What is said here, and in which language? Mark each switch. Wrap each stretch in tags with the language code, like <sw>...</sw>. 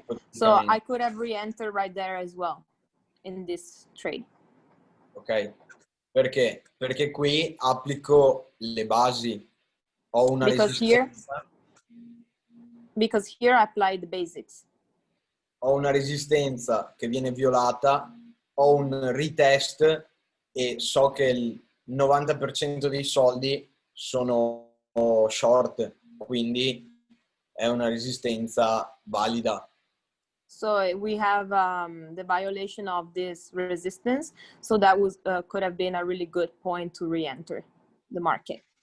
<en>So I could have re-entered right there as well in this trade.</en> <it>Ok, perché? Perché qui applico le basi, ho una resistenza.</it> <en>Because here I apply the basics.</en> <it>Ho una resistenza che viene violata, ho un retest e so che il 90% dei soldi sono short, quindi è una resistenza valida.</it> <en>So we have the violation of this resistance. So that was could have been a really good point to re-enter the market.</en>